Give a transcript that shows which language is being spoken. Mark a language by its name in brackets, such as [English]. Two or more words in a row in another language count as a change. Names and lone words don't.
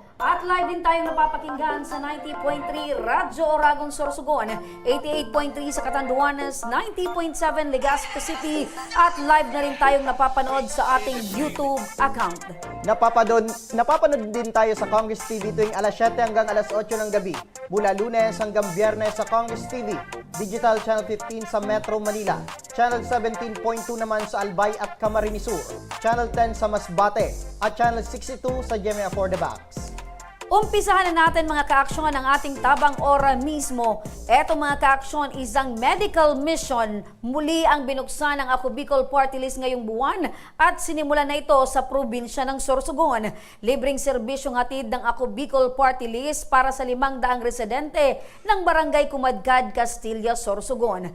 [Filipino] At live din tayong napapakinggan sa 90.3 Radyo Oragon Sorsogon, 88.3 sa Catanduanes, 90.7 Legazpi City at live na rin tayong napapanood sa ating YouTube account. Napapanood din tayo sa Congress TV tuwing alas 7 hanggang alas 8 ng gabi. Mula Lunes hanggang Biyernes sa Congress TV, Digital Channel 15 sa Metro Manila, Channel 17.2 naman sa Albay at Camarines Sur, Channel 10 sa Masbate at Channel 62 sa GMA For the Box. Umpisahan na natin mga ka-aksyon ang ating tabang ora mismo. Eto mga ka-aksyon, isang medical mission. Muli ang binuksan ng Ako Bicol Party List ngayong buwan at sinimulan na ito sa probinsya ng Sorsogon. Libreng serbisyong hatid ng Ako Bicol Party List para sa 500 residente ng Barangay Kumadkad, Castilla, Sorsogon.